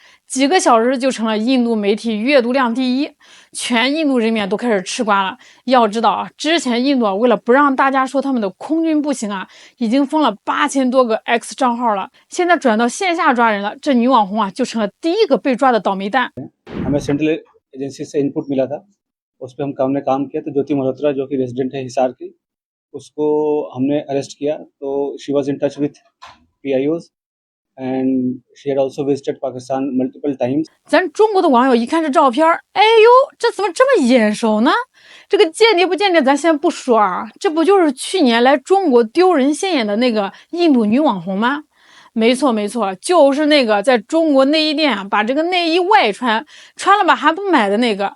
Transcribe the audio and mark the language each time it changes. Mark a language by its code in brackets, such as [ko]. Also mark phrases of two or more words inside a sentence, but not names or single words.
[zh] 几个小时就成了印度媒体阅读量第一，全印度人民都开始吃瓜了。要知道啊，之前印度为了不让大家说他们的空军不行啊，已经封了8000多个 X 账号了，现在转到线下抓人了，这女网红啊就成了第一个被抓的倒霉蛋。 [hi] हमें [en] central agency [hi] से इनपुट मिला था, उस पर हमने काम किया। तो ज्योति मल्होत्रा जो कि रेजिडेंट है हिसार की, उसको हमने अरेस्ट किया। [en] तो she was in touch with PIOs and she had also visited Pakistan multiple times。 [zh] 咱中国的网友一看这照片，哎呦，这怎么这么眼熟呢？这个间谍不间谍咱先不说啊，这不就是去年来中国丢人现眼的那个印度女网红吗？没错，就是那个在中国内衣店啊，把这个内衣外穿，穿了吧还不买的那个。